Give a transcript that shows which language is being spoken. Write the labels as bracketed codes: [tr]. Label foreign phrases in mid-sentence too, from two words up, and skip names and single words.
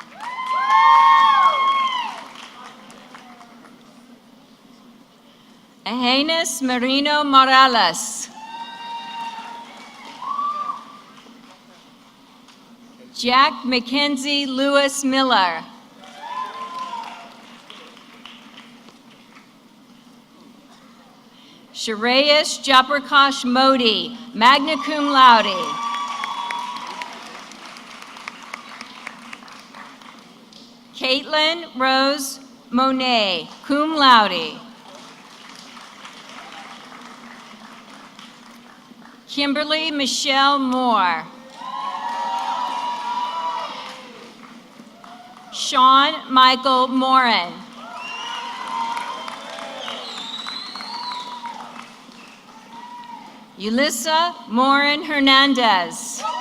[en] Aeneas Marino Morales. Jack Mackenzie Lewis Miller. Shreyas Japrakash Modi, [la] magna cum laude. [en] Caitlin Rose Monet, [la] cum laude. [en] Kimberly Michelle Moore. Sean Michael Morin. Yulissa Morin Hernandez.